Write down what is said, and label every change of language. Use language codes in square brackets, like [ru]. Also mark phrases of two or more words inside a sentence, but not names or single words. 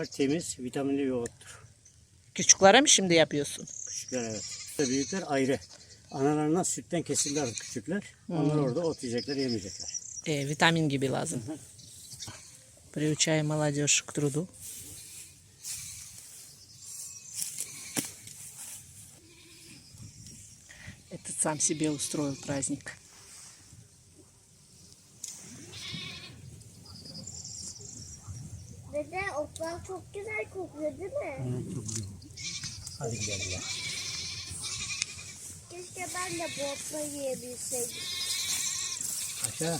[tr] Temiz, vitaminli bir ottur. Küçüklere mi şimdi yapıyorsun? Küçükler evet. Büyükler ayrı. Analarından sütten kesildi artık küçükler. Onlar orada ot yiyecekler, yemeyecekler. Vitamin gibi lazım. [ru] Приучаем молодежь к труду. Этот сам себе устроил праздник. [tr] Dede otlar çok güzel kokuyor değil mi? Evet, çok güzel. Hadi gidelim ya. Keşke ben de bu otları yiyebilseydim. Aşağı.